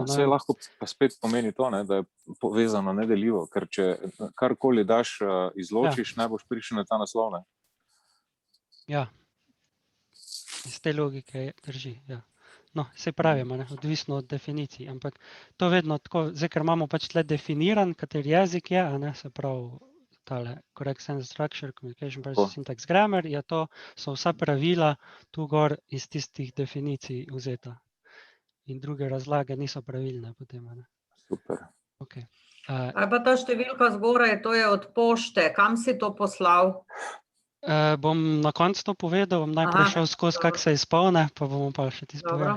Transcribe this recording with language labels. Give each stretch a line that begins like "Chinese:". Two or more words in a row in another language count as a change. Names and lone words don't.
Slovenian: Saj lahko pa spet pomeni to, da je povezano nedeljivo, ker če karkoli daš, izločiš, ne boš prišel na ta naslov. Ja, iz te logike drži, ja. No, se pravimo, ne, odvisno od definicij, ampak to vedno tako, zdaj, ker imamo pač tle definiran, kateri jezik je, a ne, se pravi, tale
English: correct sense structure, communication, person, syntax, grammar,
Slovenian: so vsa pravila tu gor iz tistih definicij vzeta. In druge razlage niso pravilne potem, a ne. Super. Okay. Ali pa ta številka zgoraj, to je od pošte, kam si to poslal? Bom na koncu to povedal, bom najprej šel skozi, kako se izpolne, pa bomo pa še tisto povedal.